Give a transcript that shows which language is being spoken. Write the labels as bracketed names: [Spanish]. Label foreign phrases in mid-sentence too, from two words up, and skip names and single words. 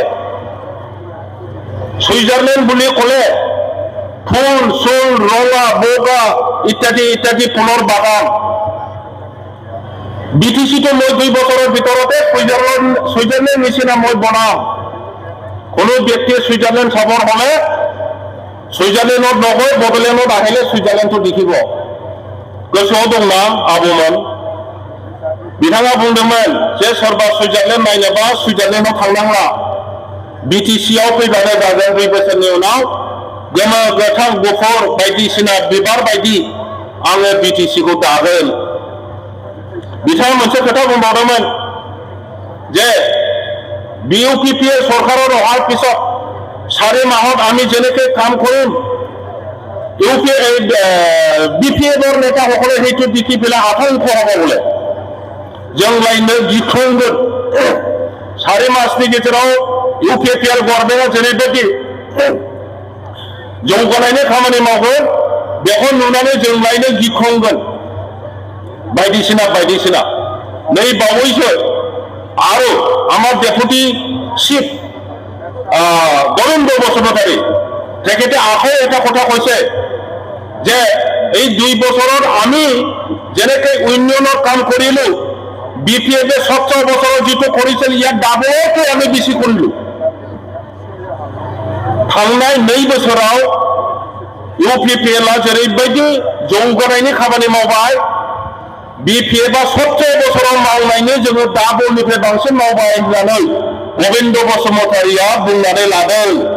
[Assamese] ছুইজাৰলেণ্ড বুলি ক'লে ফুল চুল, ৰঙা বগা ইত্যাদি ইত্যাদি ফুলৰ বাগান। বিটিচিটো মই 2 বছৰৰ ভিতৰতে ছুইজাৰলেণ্ড নিচিনা মই বনাম। কোনো ব্যক্তিয়ে ছুইজাৰলেণ্ড চাবৰ হ'লে ছুইজাৰলেণ্ডত নগৈ বড়োলেণ্ডত আহিলে ছুইজাৰলেণ্ডটো দেখিব। [Bodo] गोसोआव दंना आबौमोन? बिथाङा बुंदोंमोन जे सोरबा सुइजारलेण्ड नायनोबा सुइजारलेण्डआव थांनांला, बिटिसिआव फैबानो जागोन 2 बोसोरनि उनाव गोमो गोथां गुफुर बायदिसिना बिबार बायदि आङो बिटिसिखौ दागोन। बिथाङा मोनसे खोथा बुंबावदोंमोन [Assamese] যে BUPPA চৰকাৰৰ অহাৰ পিছত 4 মাহত আমি যেনেকৈ কাম কৰিম, BPFৰ নেতাসকলে সেইটো দেখি পেলাই আতংক হ'ব বোলে। [Bodo] जोंलायनो गिख्रंगोन 4 मासनि गेजेराव UPPR गभर्नमेन्टआ जेरैबायदि जौगानायनि खामानि मावगोन, बेखौ नुनानै जोंलायनो गिख्रंगोन बायदिसिना बायदिसिना। नै बावैसो आरो [Assamese] আমাৰ ডেপুটি চিফ গোবিন্দ বসুমতাৰী তেখেতে আকৌ এটা কথা কৈছে যে এই 2 বছৰত আমি যেনেকৈ উন্নয়নৰ কাম কৰিলো, BPF এ 17 বছৰত যিটো কৰিছিল ইয়াত ডাবলকৈ আমি বেছি কৰিলো। [Bodo] थांनाय 2 बोसोराव UPPLआ जेरैबायदि जौगानायनि खामानि मावबाय, BPFआ 17 बोसोराव मावनायनि जोङो डाबलनिफ्राय बांसिन मावबाय होननानै गोविन्द बसुमतारीया बुंनानै लादों।